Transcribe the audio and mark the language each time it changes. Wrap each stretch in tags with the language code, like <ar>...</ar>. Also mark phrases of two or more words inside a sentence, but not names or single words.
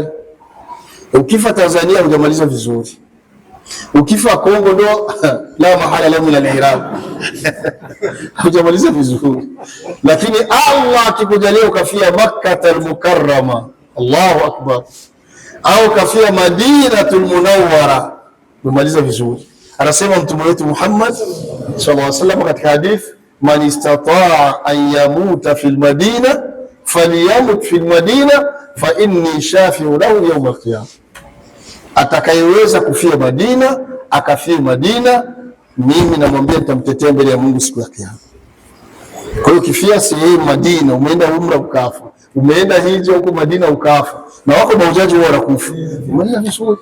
<sw>Ukifa Tanzania hujamaliza vizuri, ukifa Kongo ndo</sw> <ar>لا محل له من الإعراب,</ar> <sw>hujamaliza vizuri. Lakini Allah akikujalia ukafia Makkah al-Mukarrama,</sw> <ar>الله أكبر,</ar> <sw>au kafia Madinatul Munawwara, umemaliza vizuri. Anasema mtume wetu</sw> <ar>Muhammad صلى الله عليه وسلم</ar> <sw>katika hadith,</sw> <ar>من استطاع أن يموت في المدينة فليمت في المدينة فإني شفيع له يوم القيامة,</ar> <sw>atakayeweza kufia Madina akafia Madina, mimi namwambia nitamtetea mbele ya Mungu siku ya Kiyama. Kwa hiyo kifia sehemu Madina, umeenda umra ukafa, umeenda hija huko Madina ukafa, na wako maujaji wao wanakufa, umeenda vizuri.</sw>